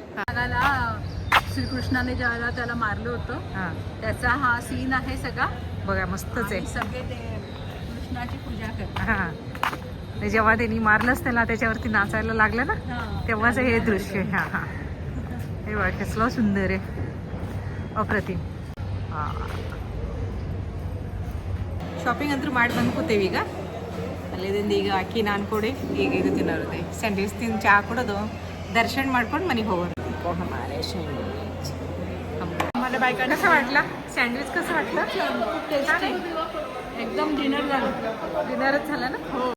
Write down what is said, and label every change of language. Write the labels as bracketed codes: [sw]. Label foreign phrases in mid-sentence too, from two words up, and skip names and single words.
[mr] नागाला श्रीकृष्णाने ज्याला त्याला मारलं होतं त्याचा हा सीन आहे सगळा. बघा मस्तच आहे. सगळे ते कृष्णाची पूजा करतात. हां जेव्हा त्यांनी मारलंच त्याला, त्याच्यावरती नाचायला लागलं ना, तेव्हाच हे दृश्य. हां हां हे बघा कसलं सुंदर आहे, ಅಪ್ರತಿಮ್. [kn] ಶಾಪಿಂಗ್ ಅಂತೂ ಮಾಡಿ ಬಂದು ಕೂತೇವೆ. ಈಗ ಅಲ್ಲಿಂದ ಈಗ ಅಕ್ಕಿ ನಾನು ಕೊಡಿ ಈಗ ಇದು ತಿನ್ನೋರುತ್ತೆ. ಸ್ಯಾಂಡ್ವಿಚ್ ತಿಂದು ಚಹಾ ಕೊಡೋದು, ದರ್ಶನ ಮಾಡ್ಕೊಂಡು ಮನೆಗೆ ಹೋಗೋದು. [mr] मला बायकांना कसं वाटलं सँडविच, कसं वाटलं? एकदम डिनर झालं. डिनरच झालं ना. हो.